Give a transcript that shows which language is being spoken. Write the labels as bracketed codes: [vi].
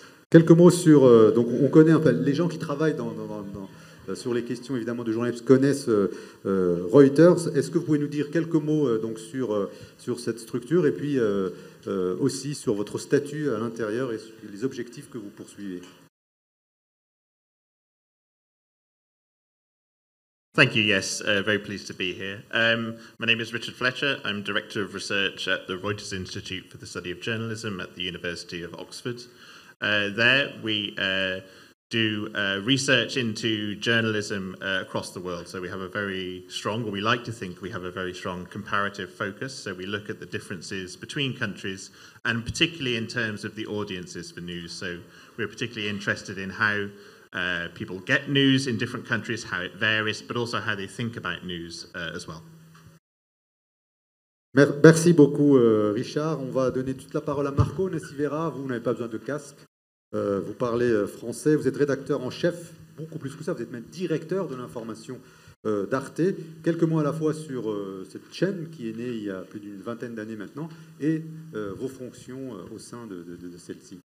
[fr] Quelques mots sur... donc on connaît un peu, les gens qui travaillent sur les questions évidemment de journalisme connaissent Reuters. Est-ce que vous pouvez nous dire quelques mots donc sur cette structure et puis aussi sur votre statut à l'intérieur et sur les objectifs que vous poursuivez? [en] Thank you, yes, very pleased to be here. My name is Richard Fletcher. I'm Director of Research at the Reuters Institute for the Study of Journalism at the University of Oxford. There we do research into journalism across the world. So we have a very strong, or we like to think we have a very strong comparative focus. So we look at the differences between countries, and particularly in terms of the audiences for news. So we're particularly interested in how people get news in different countries, how it varies, but also how they think about news as well. [fr] Merci beaucoup, Richard. On va donner toute la parole à Marco Nessivera. Vous n'avez pas besoin de casque. Vous parlez français. Vous êtes rédacteur en chef, beaucoup plus que ça. Vous êtes même directeur de l'information d'Arte. Quelques mots à la fois sur cette chaîne qui est née il y a plus d'une vingtaine d'années maintenant et vos fonctions au sein de celle-ci.